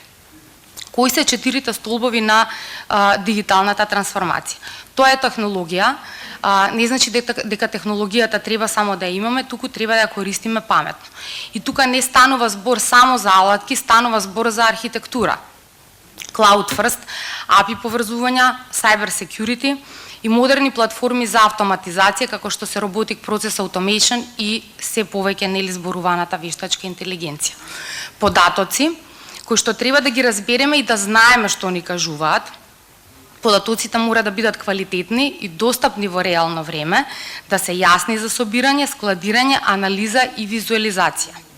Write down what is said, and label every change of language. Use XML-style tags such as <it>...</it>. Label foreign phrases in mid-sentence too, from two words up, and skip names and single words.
<mk>Кои се 4 столбови на дигиталната трансформација? Тоа е технологија, не значи дека технологијата треба само да ја имаме, туку треба да ја користиме паметно. И тука не станува збор само за алатки, станува збор за архитектура.</mk> <en>Cloud first,</en> <mk>API поврзувања,</mk> <en>cyber security</en> <mk>и модерни платформи за автоматизација како што се</mk> <en>robotic process automation</en> <mk>и се повеќе нели зборуваната вештачка интелигенција. Податоци кои што треба да ги разбереме и да знаеме што ни кажуваат. Податоците мора да бидат квалитетни и достапни во реално време, да се јасни за собирање, складирање, анализа и визуализација.</mk>